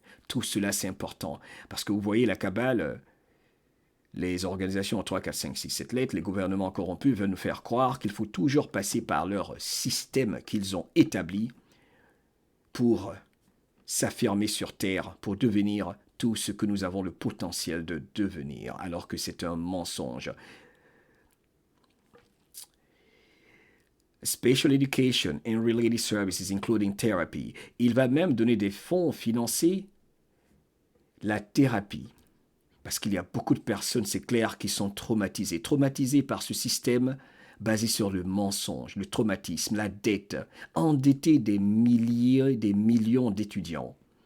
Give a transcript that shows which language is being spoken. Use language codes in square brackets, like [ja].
[fr] Tout cela, c'est important. Parce que vous voyez, la cabale, les organisations en 3, 4, 5, 6, 7 lettres, les gouvernements corrompus veulent nous faire croire qu'il faut toujours passer par leur système qu'ils ont établi pour s'affirmer sur Terre, pour devenir tout ce que nous avons le potentiel de devenir, alors que c'est un mensonge. [en] Special Education and Related Services, including therapy. [fr] Il va même donner des fonds financer la thérapie. Parce qu'il y a beaucoup de personnes, c'est clair, qui sont traumatisées par ce système basé sur le mensonge, le traumatisme, la dette, endetté des milliers, des millions d'étudiants.